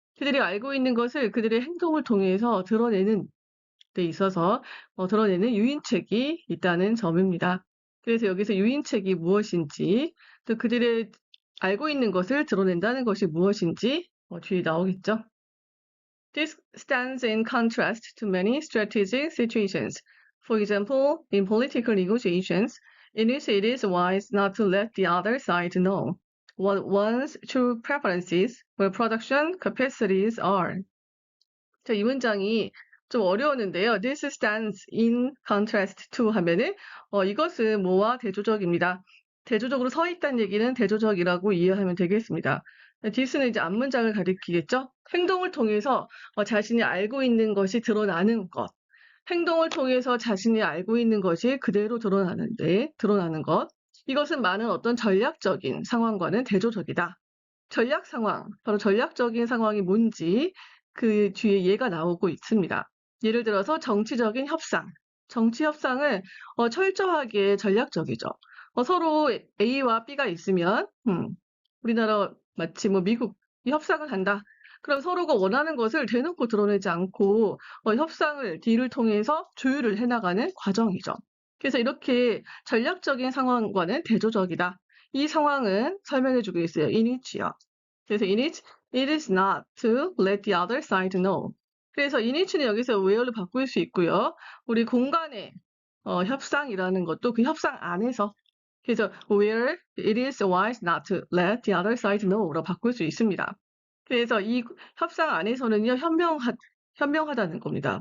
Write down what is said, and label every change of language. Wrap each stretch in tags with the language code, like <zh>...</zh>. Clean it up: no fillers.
<ko>그들이 알고 있는 것을 그들의 행동을 통해서 드러내는 데 있어서 드러내는 유인책이 있다는 점입니다. 그래서 여기서 유인책이 무엇인지, 또 그들의 알고 있는 것을 드러낸다는 것이 무엇인지 뒤에 나오겠죠.</ko> <en>This stands in contrast to many strategic situations. For example, in political negotiations, in which it is wise not to let the other side know what one's true preferences or production capacities are.</en> <ko>자, 이 문장이 좀 어려웠는데요.</ko> <en>This stands in contrast to</en> <ko>하면은 이것은 뭐와 대조적입니다. 대조적으로 서 있다는 얘기는 대조적이라고 이해하면 되겠습니다. this는 이제 앞문장을 가리키겠죠. 행동을 통해서 자신이 알고 있는 것이 드러나는 것. 행동을 통해서 자신이 알고 있는 것이 그대로 드러나는 것. 이것은 많은 어떤 전략적인 상황과는 대조적이다. 전략 상황, 바로 전략적인 상황이 뭔지 그 뒤에 예가 나오고 있습니다. 예를 들어서 정치적인 협상. 정치 협상은 철저하게 전략적이죠. 서로 A와 B가 있으면, 우리나라 마치 뭐 미국 이 협상을 한다. 그럼 서로가 원하는 것을 대놓고 드러내지 않고 협상을 딜을 통해서 조율을 해나가는 과정이죠. 그래서 이렇게 전략적인 상황과는 대조적이다. 이 상황은 설명해주고 있어요.</ko> <en>in which요. 그래서 it is not to let the other side know.</en> <ko>그래서 in which는 여기서 where로 바꿀 수 있고요. 우리 공간의 협상이라는 것도 그 협상 안에서 그래서</ko> <en>where it is wise not to let the other side know</en> <ko>로 바꿀 수 있습니다. 그래서 이 협상 안에서는요, 현명하다는 겁니다.</ko>